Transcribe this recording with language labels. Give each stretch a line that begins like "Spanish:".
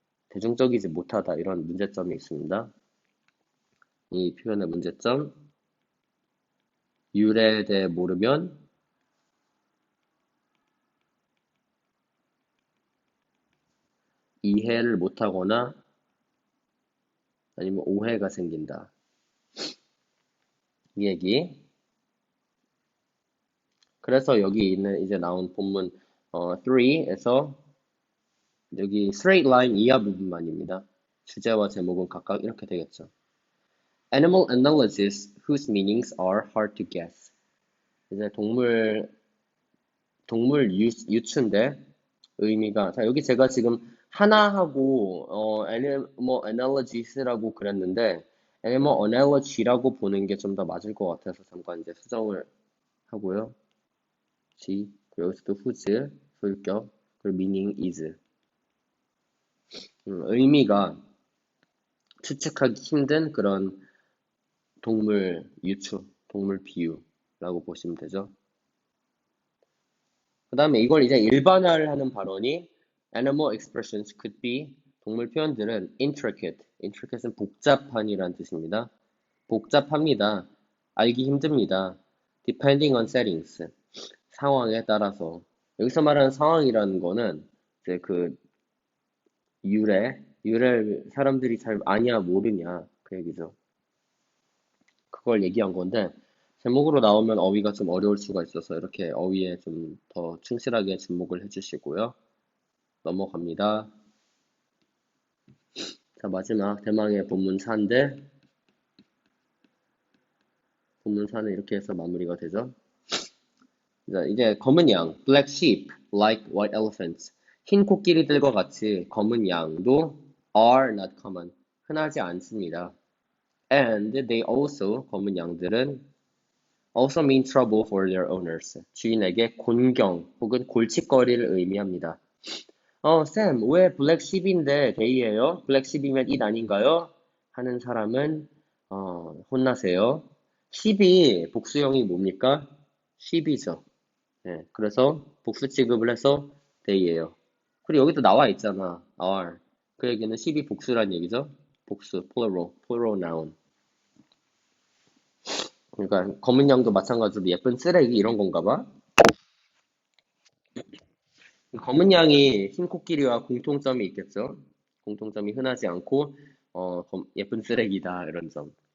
Korean: 대중적이지 못하다. 이런 문제점이 있습니다. 이 표현의 문제점, 유래에 대해 모르면 이해를 못하거나 아니면 오해가 생긴다. 이 얘기. 그래서 여기 있는 이제 나온 본문 3에서 여기 straight line 이하 부분만입니다. 주제와 제목은 각각 이렇게 되겠죠.
English: Animal analogies whose meanings are hard to guess.
Korean: 이제 동물 유추인데 의미가 자 여기 제가 지금 하나하고 animal analogies라고 그랬는데 animal analogy라고 보는 게 좀 더 맞을 것 같아서 잠깐 이제 수정을 하고요. G 그리고 여기서도 whose 소유격 그리고
English: meaning is.
Korean: 의미가 추측하기 힘든 그런 동물 유추, 동물 비유라고 보시면 되죠. 그 다음에 이걸 이제 일반화를 하는 발언이
English: animal expressions could be
Korean: 동물 표현들은 intricate, intricate는 복잡한이라는 뜻입니다. 복잡합니다. 알기 힘듭니다.
English: depending on settings,
Korean: 상황에 따라서. 여기서 말하는 상황이라는 거는 이제 그 유래를 사람들이 잘 아냐 모르냐 그 얘기죠. 그걸 얘기한 건데 제목으로 나오면 어휘가 좀 어려울 수가 있어서 이렇게 어휘에 좀 더 충실하게 주목을 해주시고요. 넘어갑니다. 자, 마지막 대망의 본문사인데 본문사는 이렇게 해서 마무리가 되죠. 자, 이제 검은 양,
English: black sheep, like white elephants.
Korean: 흰 코끼리들과 같이 검은 양도
English: are not common,
Korean: 흔하지 않습니다.
English: And they also,
Korean: 검은 양들은
English: also mean trouble for their owners.
Korean: 주인에게 곤경 혹은 골칫거리를 의미합니다. 쌤, 왜 블랙 sheep인데 they예요? 블랙 sheep이면 it 아닌가요? 하는 사람은 혼나세요. sheep이 복수형이 뭡니까? sheep이죠. 네, 그래서 복수 취급을 해서 they예요. 그리고 여기도 나와 있잖아.
English: are.
Korean: 그 얘기는 sheep이 복수란 얘기죠. 복수,
English: plural noun.
Korean: 그러니까 검은 양도 마찬가지로 예쁜 쓰레기 이런 건가 봐. 검은 양이 흰 코끼리와 공통점이 있겠죠. 공통점이 흔하지 않고 예쁜 쓰레기다 이런 점.